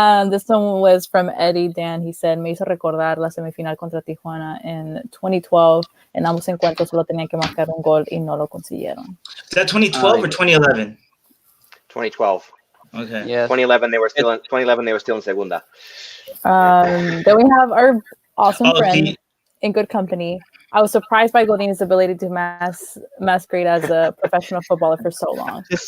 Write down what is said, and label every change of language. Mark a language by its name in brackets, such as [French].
[English] This one was from Eddie Dan. [Spanish] He said, me hizo recordar la semifinal contra Tijuana en 2012. En ambos encuentros solo tenían que marcar un gol y no lo consiguieron. [English] Is that 2012 or 2011? 2012. Okay. Yeah. 2011 they were still in Segunda. Then we have our awesome friend in good company. I was surprised by Godin's ability to masquerade as a professional footballer for so long.